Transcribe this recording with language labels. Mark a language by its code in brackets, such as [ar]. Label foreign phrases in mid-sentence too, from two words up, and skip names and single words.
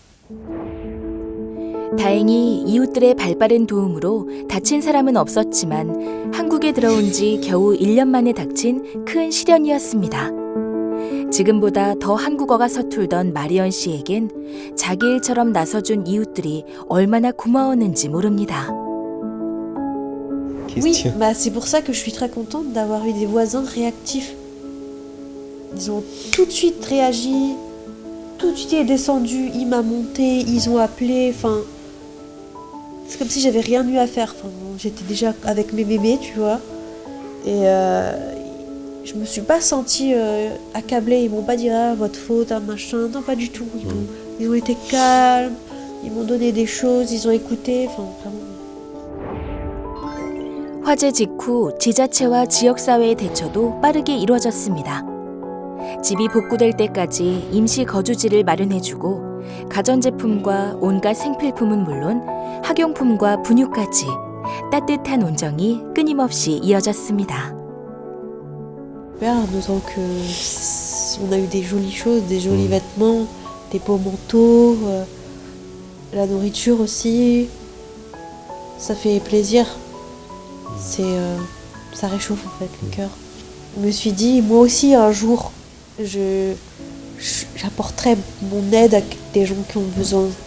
[ko] 다행히 이웃들의 발빠른 도움으로 다친 사람은 없었지만 한국에 들어온 지 겨우 1년 만에 닥친 큰 시련이었습니다. 지금보다 더 한국어가 서툴던 마리언 씨에겐 자기 일처럼 나서준 이웃들이 얼마나 고마웠는지 모릅니다. [fr] Oui, bah c'est pour ça que je suis très contente d'avoir eu des voisins réactifs. Ils ont tout de suite réagi, tout de suite descendu, il m'a monté, ils ont appelé, enfin c'est comme si j'avais rien eu à faire. Enfin, j'étais déjà avec mes bébés, tu vois, et je me suis pas sentie accablée. Ils m'ont pas dit ah votre faute, ah, machin, non pas du tout. Ils ont été calmes, ils m'ont donné des choses, ils ont écouté, enfin vraiment. [ko] 화재 직후 지자체와 지역사회의 대처도 빠르게 이루어졌습니다. 집이 복구될 때까지 임시 거주지를 마련해주고 가전제품과 온갖 생필품은 물론 학용품과 분유까지 따뜻한 온정이 끊임없이 이어졌습니다. [fr] Nous on a eu des jolies choses, des jolis vêtements, des beaux manteaux, la nourriture aussi. Ça fait plaisir. Ça réchauffe en fait le cœur. Je me suis dit, moi aussi un jour, j'apporterai mon aide à des gens qui ont besoin.